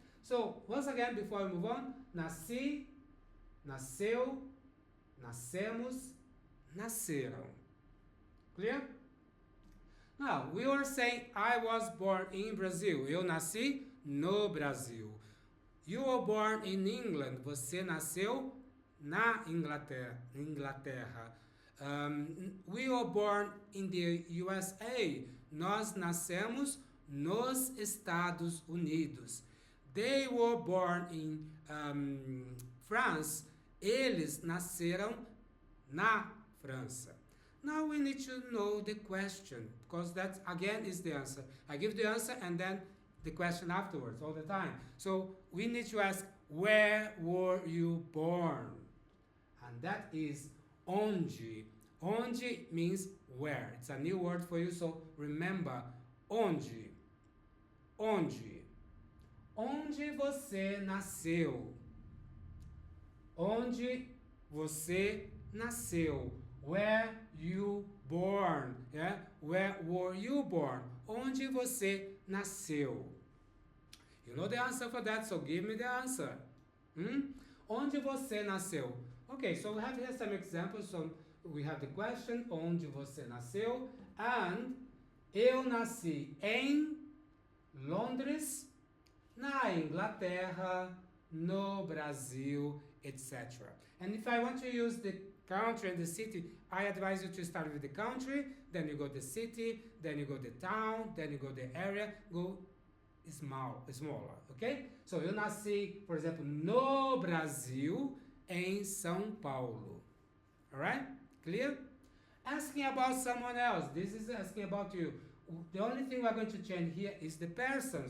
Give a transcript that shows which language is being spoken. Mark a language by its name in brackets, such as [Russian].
[English] So once again, before we move on, [Portuguese] nasci, nasceu, nascemos, nasceram. [English] Clear? Now, we were saying I was born in Brazil. [Portuguese] Eu nasci no Brasil. [English] You were born in England. [Portuguese] Você nasceu na Inglaterra. [English] We were born in the USA. [Portuguese] Nós nascemos nos Estados Unidos. [English] They were born in France. [Portuguese] Eles nasceram na França. [English] Now we need to know the question, because that again is the answer. I give the answer and then the question afterwards all the time. So we need to ask, where were you born? And that is onde. Onde means where. It's a new word for you, so remember, onde. Onde. [Portuguese] Onde você nasceu? Onde você nasceu? [English] Where you born? Yeah? Where were you born? [Portuguese] Onde você nasceu? [English] You know the answer for that, so give me the answer. [Portuguese] Onde você nasceu? [English] Okay, so we have here some examples. So we have the question, [Portuguese] onde você nasceu? [English] And [Portuguese] eu nasci em Londres, na Inglaterra, no Brasil, [English] etc. And if I want to use the country and the city, I advise you to start with the country, then you go the city, then you go the town, then you go the area, go smaller, okay? So eu nasci, por exemplo, no Brasil, em São Paulo. Alright? Clear? Asking about someone else. This is asking about you. The only thing we're going to change here is the person.